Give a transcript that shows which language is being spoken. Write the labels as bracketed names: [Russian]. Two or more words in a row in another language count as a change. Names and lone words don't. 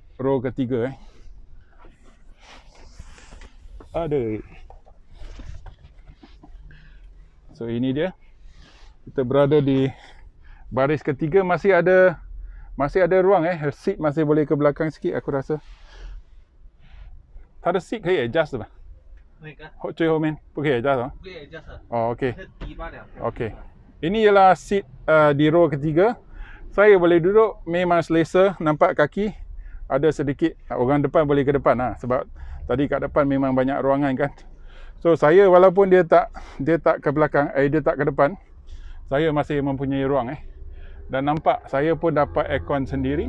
[Malay] Row ketiga Ada. So ini dia. Kita berada di baris ketiga. Masih ada ruang seat masih boleh ke belakang sikit aku rasa. [Chinese] 它的 seat 可以 adjust 的吧？最后面不可以 adjust 啊？不可以 adjust。 [Malay] 哦 ，OK。OK。Ini ialah seat di row ketiga. Saya boleh duduk memang selesa. Nampak kaki ada sedikit. Orang depan boleh ke depan lah. Sebab tadi kat depan memang banyak ruangan kan. So saya walaupun dia tak ke belakang, dia tak ke depan, saya masih mempunyai ruang Dan nampak saya pun dapat aircon sendiri.